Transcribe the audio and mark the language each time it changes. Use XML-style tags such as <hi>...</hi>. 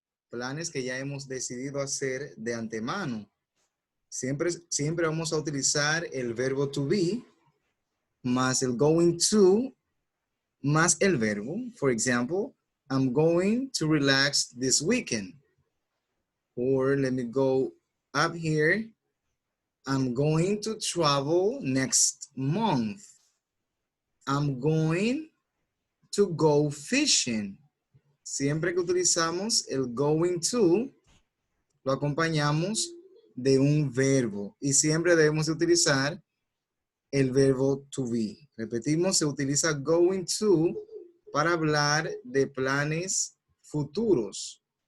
<es>Planes que ya hemos decidido hacer de antemano. Siempre vamos a utilizar el verbo to be más el going to más el verbo.</es> <en>For example, I'm going to relax this weekend. Or let me go up here. I'm going to travel next month. I'm going to go fishing.</en> <es>Siempre que utilizamos el going to, lo acompañamos de un verbo y siempre debemos utilizar el verbo to be. Repetimos, se utiliza going to para hablar de planes futuros.</es>